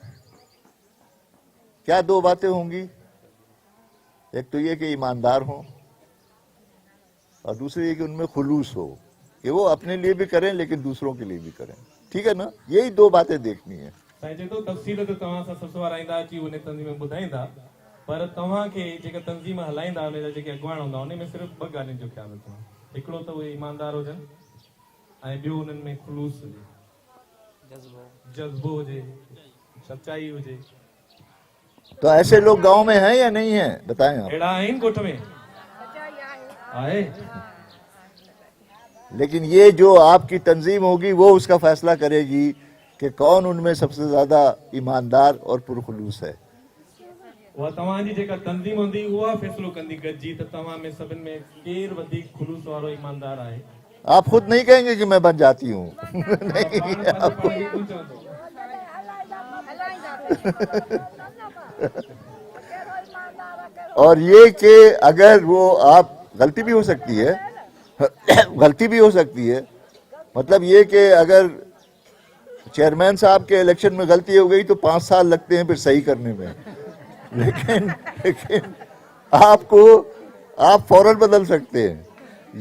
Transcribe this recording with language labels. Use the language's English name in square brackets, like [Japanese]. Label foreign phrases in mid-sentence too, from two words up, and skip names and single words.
[Urdu] کیا 2 باتیں ہوں گی? ایک تو یہ کہ ایماندار ہو، اور دوسری یہ کہ ان میں خلوص ہو، کہ وہ اپنے لیے بھی کریں لیکن دوسروں کے لیے بھی کریں. ٹھیک ہے نا؟ یہی 2 باتیں دیکھنی ہے. [Sindhi] साईं चए थो तफ़सील त तव्हां सां ससु वारा ईंदा अची उन तंज़ीम में ॿुधाईंदा, पर तव्हांखे जेका तंज़ीम हलाईंदा उन जा जेके अॻवान हूंदा उन में सिर्फ़ु 2 ॻाल्हियुनि जो ख़्यालु रखिणो। हिकिड़ो त उहे ईमानदार हुजनि, ऐं ॿियो उन्हनि में ख़ुलूस हुजे, जज़्बो हुजे, सच्चाई हुजे। [Urdu] تو ایسے لوگ گاؤں میں ہیں یا نہیں ہیں? بتائیں آپ. [Sindhi] अहिड़ा आहिनि ॻोठ में? आहे। [Urdu] لیکن یہ جو آپ کی تنظیم ہوگی وہ اس کا فیصلہ کرے گی کہ کون ان میں سب سے زیادہ ایماندار اور پرخلوص ہے. [Sindhi] उहा तव्हांजी जेका तंज़ीम हूंदी उहा फ़ैसिलो कंदी गॾिजी त तव्हां में सभिनि में केरु वधीक खुलूस वारो ईमानदार आहे। [Urdu] آپ خود نہیں کہیں گے کہ میں بن جاتی ہوں۔ اور یہ کہ اگر وہ آپ غلطی بھی ہو سکتی ہے، غلطی بھی ہو سکتی ہے، مطلب یہ کہ اگر چیئرمین صاحب کے الیکشن میں غلطی ہو گئی تو 5 سال لگتے ہیں پھر صحیح کرنے میں، لیکن آپ فوراً بدل سکتے ہیں.